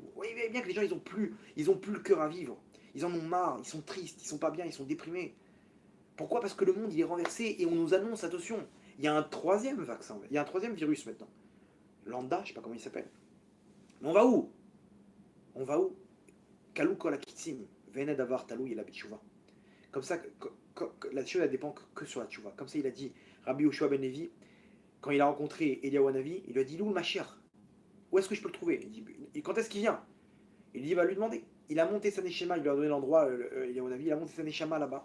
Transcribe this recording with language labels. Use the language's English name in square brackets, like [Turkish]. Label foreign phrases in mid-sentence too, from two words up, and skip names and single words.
[French] Vous voyez bien que les gens ils ont plus le cœur à vivre. Ils en ont marre, ils sont tristes, ils sont pas bien, ils sont déprimés. Pourquoi? Parce que le monde il est renversé et on nous annonce, attention, il y a un 3e vaccin, il y a un 3e virus maintenant. Lambda, je sais pas comment il s'appelle. Mais on va où? [Hebrew] כלו כל הקיצין, ואין הדבר תלוי אלא בתשובה. [French] Comme ça, la chose elle dépend que sur la tchouva. Comme ça il a dit Rabbi Yoshua ben Levi, quand il a rencontré Eliyahu Hanavi, il lui a dit, où le Mashiach? Où est-ce que je peux le trouver? Il dit, et quand est-ce qu'il vient? Il dit, il va lui demander. Il a monté sa Neshama, il lui a donné l'endroit, Eliyahu Hanavi, il a monté sa Neshama là-bas.